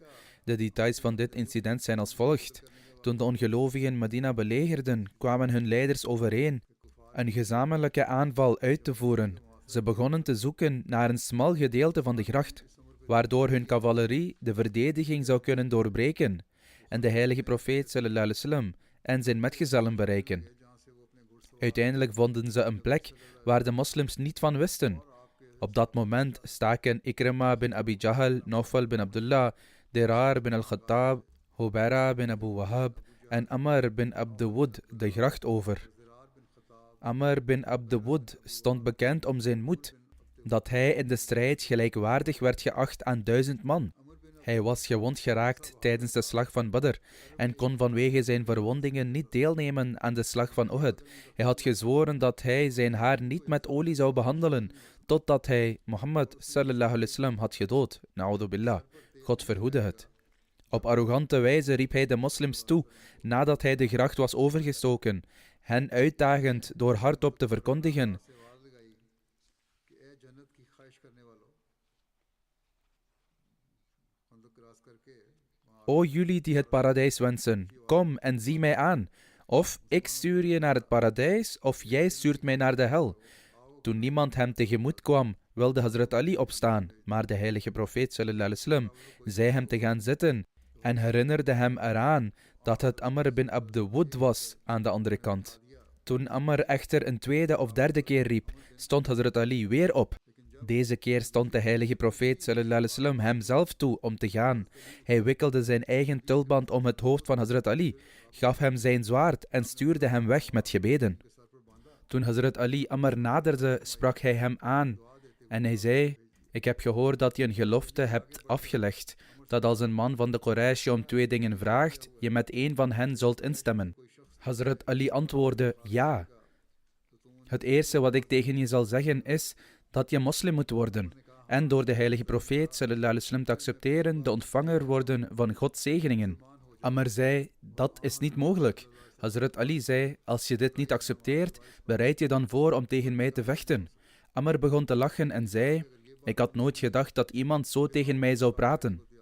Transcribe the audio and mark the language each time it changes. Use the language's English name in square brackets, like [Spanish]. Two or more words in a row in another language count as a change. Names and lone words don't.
[Dutch] De details van dit incident zijn als volgt. Toen de ongelovigen Medina belegerden, kwamen hun leiders overeen een gezamenlijke aanval uit te voeren. Ze begonnen te zoeken naar een smal gedeelte van de gracht, waardoor hun cavalerie de verdediging zou kunnen doorbreken en de heilige profeet [Arabic] صلى الله عليه وسلم [Dutch] en zijn metgezellen bereiken. Uiteindelijk vonden ze een plek waar de moslims niet van wisten. Op dat moment staken Ikrima bin Abi Jahl, Nawfal bin Abdullah, Dirar bin al-Khattab, Hubaira bin Abu Wahab en Amr bin Abd Wud de gracht over. Amr bin Abd Wud stond bekend om zijn moed, dat hij in de strijd gelijkwaardig werd geacht aan 1000 man. Hij was gewond geraakt tijdens de slag van Badr en kon vanwege zijn verwondingen niet deelnemen aan de slag van Uhud. Hij had gezworen dat hij zijn haar niet met olie zou behandelen, totdat hij Mohammed [Arabic] صلى الله عليه وسلم [Dutch] had gedood. [Arabic] نعوذ بالله. [Dutch] God verhoede het. Op arrogante wijze riep hij de moslims toe, nadat hij de gracht was overgestoken, hen uitdagend door hardop te verkondigen: O jullie die het paradijs wensen, kom en zie mij aan. Of ik stuur je naar het paradijs, of jij stuurt mij naar de hel. Toen niemand hem tegemoet kwam, wilde Hazrat Ali opstaan, maar de heilige profeet [Arabic] صلى الله عليه وسلم [Dutch] zei hem te gaan zitten en herinnerde hem eraan dat het Amr bin Abd Wud was aan de andere kant. Toen Amr echter een tweede of derde keer riep, stond Hazrat Ali weer op. Deze keer stond de heilige profeet [Arabic] صلى الله عليه وسلم [Dutch] hem zelf toe om te gaan. Hij wikkelde zijn eigen tulband om het hoofd van Hazrat Ali, gaf hem zijn zwaard en stuurde hem weg met gebeden. Toen Hazrat Ali Amr naderde, sprak hij hem aan en hij zei: ik heb gehoord dat je een gelofte hebt afgelegd, dat als een man van de Quraysh je om 2 dingen vraagt, je met 1 van hen zult instemmen. Hazrat Ali antwoordde: ja. Het eerste wat ik tegen je zal zeggen is dat je moslim moet worden en door de heilige profeet [Arabic] صلى الله عليه وسلم [Dutch] te accepteren de ontvanger worden van Gods zegeningen. Amr zei: dat is niet mogelijk. Hazrat Ali zei: als je dit niet accepteert, bereid je dan voor om tegen mij te vechten. Amr begon te lachen en zei: ik had nooit gedacht dat iemand zo tegen mij zou praten.